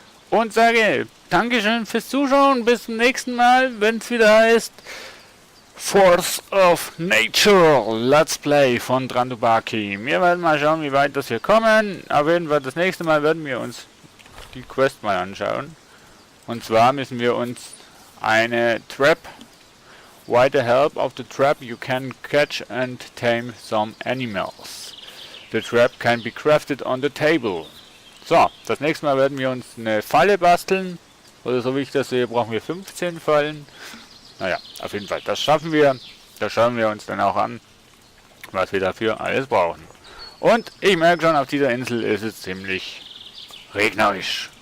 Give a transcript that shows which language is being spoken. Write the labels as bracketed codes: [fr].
[de] Und sage Dankeschön fürs Zuschauen. Bis zum nächsten Mal, wenn es wieder heißt Force of Nature Let's Play von Drandubaki. Wir werden mal schauen, wie weit das wir kommen. Auf jeden Fall das nächste Mal werden wir uns die Quest mal anschauen. Und zwar müssen wir uns eine Trap. [en] With the help of the trap you can catch and tame some animals. The trap can be crafted on the table. [de] So, das nächste Mal werden wir uns eine Falle basteln. Oder so wie ich das sehe, brauchen wir 15 Fallen. Naja, auf jeden Fall, das schaffen wir. Da schauen wir uns dann auch an, was wir dafür alles brauchen. Und ich merke schon, auf dieser Insel ist es ziemlich regnerisch.